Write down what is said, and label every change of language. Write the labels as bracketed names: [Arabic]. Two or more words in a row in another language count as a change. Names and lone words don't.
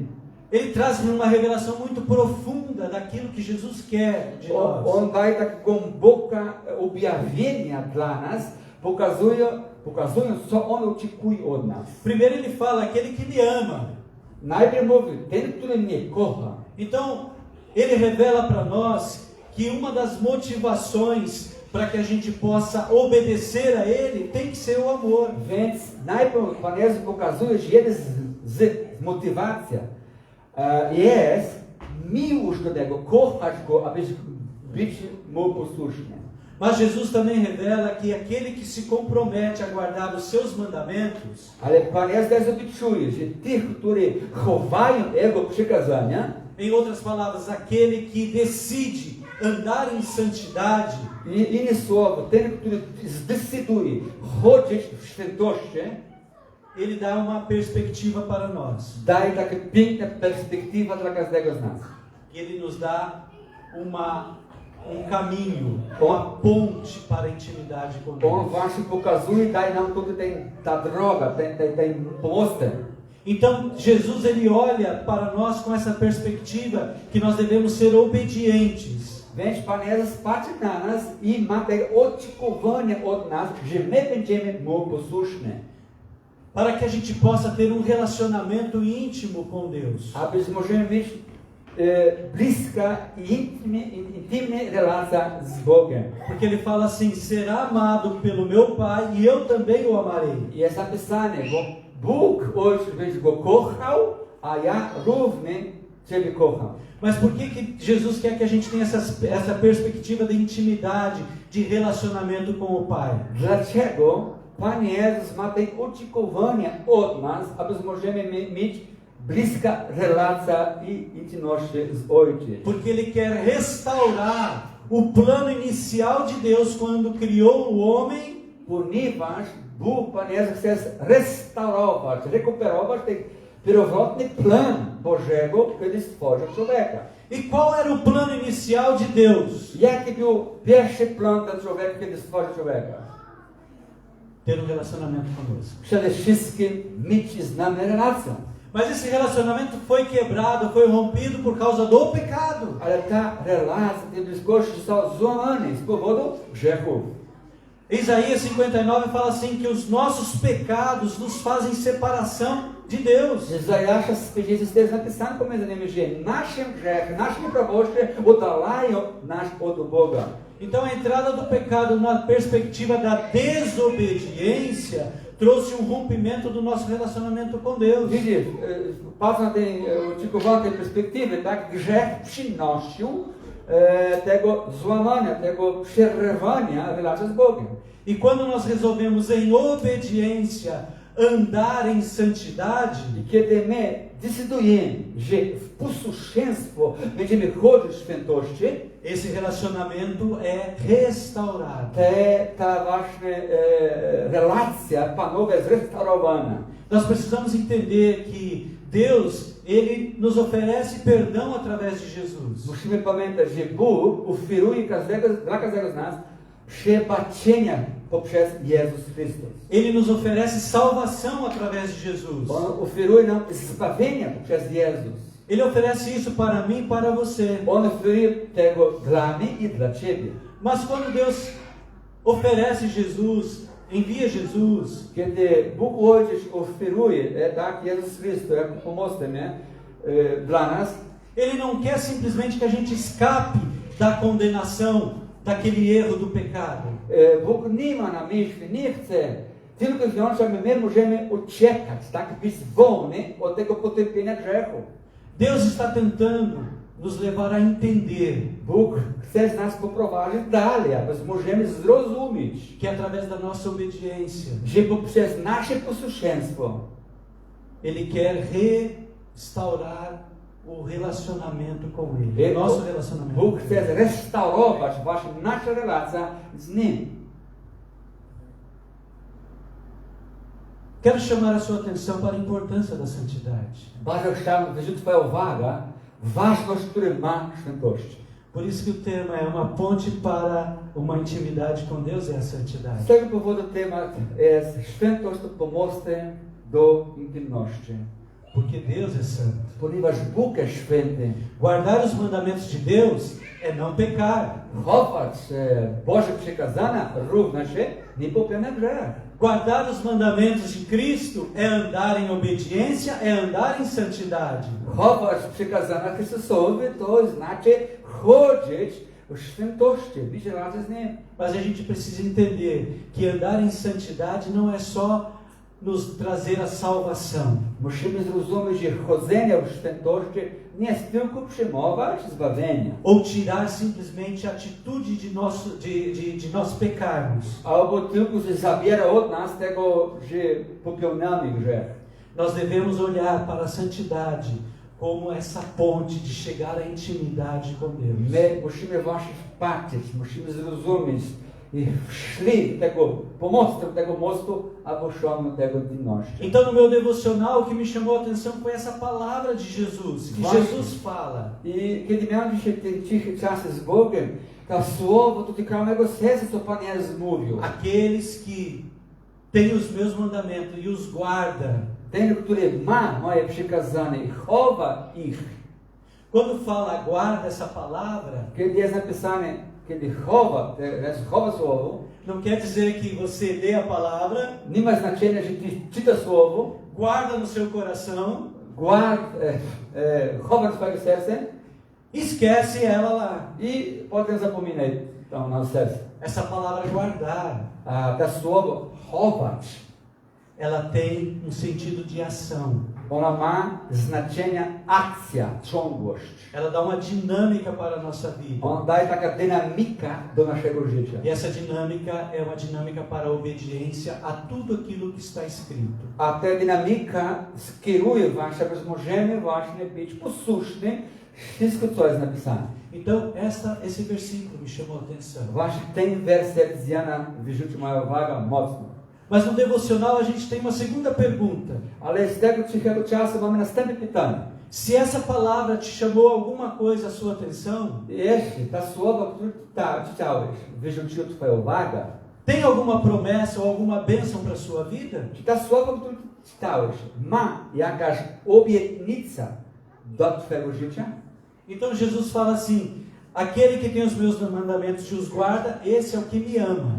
[Portuguese] Ele traz uma revelação muito profunda daquilo que Jesus quer de nós. [Polish] On daje tak głębokie objawienia dla nas, pokazując, co On oczekuje od nas. [Portuguese] Primeiro ele fala, aquele que me ama. [Polish] Najpierw mówi, ten, który mnie kocha. [Portuguese] Então, ele revela para nós que uma das motivações para que a gente possa obedecer a ele tem que ser o amor. [Polish] Więc najpierw Pan Jezus pokazuje, że jedna z motywacji jest miłość do Niego, kochać Go, aby być Mu posłuszny. [Portuguese] Mas Jesus também revela que aquele que se compromete a guardar os seus mandamentos, [Polish] Ale Pan Jezus też obiecuje, że tych, którzy chowają Jego przykazania, [Portuguese] em outras palavras, aquele que decide andar em santidade, [Polish] inne słowo, ten, który zdecyduje chodzić w świętości, [Portuguese] ele dá uma perspectiva para nós. [Polish] daje taka piękna perspektywa dla każdego z nas. [Portuguese] Ele nos dá caminho, uma ponte para a intimidade com [Polish] On [Portuguese] Deus. [Polish] właśnie pokazuje, daje nam tutaj ta droga, ten postęp. [Portuguese] Então, Jesus ele olha para nós com essa perspectiva que nós devemos ser obedientes. [Polish] Więc Pan Jezus patrzy na nas i ma te oczekiwania od nas, że my będziemy Mu posłuszni. [Portuguese] Para que a gente possa ter um relacionamento íntimo com Deus. [Polish] Aby możemy mieć bliska i intymna relacja z Bogiem. [Portuguese] Porque ele fala assim, será amado pelo meu Pai e eu também o amarei. [Polish] I jest napisane, bo Bóg Ojciec będzie go kochał, a ja również Ciebie kocham. [Portuguese] Mas por que Jesus quer que a gente tenha essa perspectiva de intimidade, de relacionamento com o Pai? [Polish] Dlaczego Pan Jezus ma te oczekiwania od nas, aby możemy mieć bliska relacja i intymność z Ojcem? [Portuguese] Porque ele quer restaurar o plano inicial de Deus quando criou o homem, [Polish] Ponieważ Bóg, Pan Jezus, chce restaurować, recuperować ten pierwotny plan Bożego, kiedy stworzył człowieka. [Portuguese] E qual era o plano inicial de Deus? [Polish] Jaki był pierwszy plan dla człowieka, kiedy stworzył człowieka? [Portuguese] Ter um relacionamento conosco. [Polish] Przede wszystkim mieć z nami relację. [Portuguese] Mas esse relacionamento foi quebrado, foi rompido por causa do pecado. [Polish] Ale ta relacja, tej bliskości została złamana z powodu grzechu. [Portuguese] Isaías 59 fala assim que os nossos pecados nos fazem separação de Deus. [Polish] Izaiasza 54 napisane pomiędzy nimi, że naszym grzechem, nasze nieprawości oddalają nas od Boga. [Portuguese] Então a entrada do pecado na perspectiva da desobediência trouxe um rompimento do nosso relacionamento com Deus. [Polish] Widzisz, patrząc na tę oczekiwaną perspektywę, tak, grzech przynosił tego złamania, tego przerwania relacji z Bogiem. [Portuguese] E quando nós resolvemos em obediência andar em santidade, [Polish] I kiedy my decydujemy, że w posłuszeństwo będziemy chodzić w świętości, [Portuguese] esse relacionamento é restaurado. [Polish] ta właśnie relacja panowa jest restaurowana. [Portuguese] Nós precisamos entender que Deus, Ele nos oferece perdão através de Jesus. [Polish] Musimy pamiętać, że Bóg oferuje dla każdego z nas przebaczenia poprzez Jezus Chrystus. [Portuguese] Ele nos oferece salvação através de Jesus. [Polish] On oferuje nam zbawienia poprzez Jezus. [Portuguese] Ele oferece isso para mim e para você. [Polish] On oferuje tego dla mnie i dla Ciebie. [Portuguese] Mas quando Deus oferece Jesus envia Jesus, [Polish] Kiedy Bóg Ojciec oferuje, tak, Jezus Chrystus, jak pomocny, nie, dla nas, [Portuguese] Ele não quer simplesmente que a gente escape da condenação, daquele erro do pecado. [Polish] Bóg nie ma na myśli, nie chce tylko i wyłącznie, aby my możemy uciekać, tak, być wolni od tego potępienia grzechu. [Portuguese] Deus está tentando nos levar a entender [Polish] Bóg chce nas poprowadzić dalej, aby możemy zrozumieć, [Portuguese] que através da nossa obediência, [Polish] że poprzez nasze posłuszeństwo [Portuguese] Ele quer restaurar o relacionamento com Ele, o nosso relacionamento. [Polish] Bóg chce restaurować właśnie nasza relacja z Nim. [Portuguese] Quero chamar a sua atenção para a importância da santidade. [Polish] Bardzo chciałbym zwrócić Twoją uwagę, ważność, którą ma świętość. [Portuguese] Por isso que o tema é uma ponte para uma intimidade com Deus, é a [Polish] Z [Portuguese] santidade. [Polish] tego powodu temat jest świętość to pomostem do intymności. [Portuguese] Porque Deus é santo. [Polish] Ponieważ Bóg jest święty, [Portuguese] Guardar os mandamentos de Deus é não pecar. [Polish] chować Boże przykazania równa się nie popełnia grzech. [Portuguese] Guardar os mandamentos de Cristo é andar em obediência, é andar em santidade. [Polish] Chować przykazania Chrystusowe to znaczy chodzić w świętości, być razem z Nim. [Portuguese] Mas a gente precisa entender que andar em santidade não é só nos trazer a salvação. [Polish] Musimy zrozumieć, że chodzenie w świętości nie jest tylko przyjmować zbawienia, [Portuguese] Ou tirar simplesmente a atitude de nós pecarmos. [Polish] albo tylko, że zabiera od nas tego, że popełniamy grzech. [Portuguese] Nós devemos olhar para a santidade como essa ponte de chegar à intimidade com Deus. [Polish] My musimy właśnie patrzeć, musimy zrozumieć i szli tego pomostem, tego mostu, aby osiągnąć tego intymności. [Portuguese] Então, no meu devocional, o que me chamou a atenção foi essa palavra de Jesus, que Vai. Jesus fala. [Polish] I kiedy miałem dzisiaj ten cichy czas z Bogiem, to słowo dotykało mego serca, co Pan Jezus mówił. [Portuguese] Aqueles que têm os meus mandamentos e os guarda. [Polish] Ten, który ma moje przykazania i chowa ich. [Portuguese] Quando fala guarda essa palavra, [Polish] Kiedy jest napisane, kiedy chowa słowo, [Portuguese] não quer dizer que você lê a palavra, [Polish] nie ma znaczenia, że ty czyta słowo, [Portuguese] guarda no seu coração, [Polish] chowa w swoim sercu [Portuguese] e esquece ela lá. [Polish] i potem zapominaj tam na serce. [Portuguese] Essa palavra guardar, [Polish] A to słowo chować, [Portuguese] ela tem um sentido de ação. [Polish] ona ma znaczenie akcja, ciągłość. [Portuguese] Ela dá uma dinâmica para a nossa vida. [Polish] Ona daje taka dynamika do naszego życia. [Portuguese] E essa dinâmica é uma dinâmica para a obediência a tudo aquilo que está escrito. [Polish] A ta dynamika skieruje was, aby możemy właśnie być posłuszni wszystko, co jest napisane. [Portuguese] Então, esse versículo me chamou a atenção. [Polish] Właśnie ten werset z Jana wyrzucił moją uwagę mocno. [Portuguese] Mas no devocional a gente tem uma segunda pergunta. [Polish] Ale z tego cichego czasu mamy następne pytanie. [Portuguese] Se essa palavra te chamou alguma coisa a sua atenção, [Polish] Jeśli ta słowa, które czytałeś, wyrzuciły twoją uwagę, [Portuguese] tem alguma promessa ou alguma bênção para a sua vida? [Polish] czy ta słowa, które czytałeś, ma jakaś obietnica do twojego życia? [Portuguese] Então Jesus fala assim: aquele que tem os meus mandamentos e os guarda, esse é o que me ama.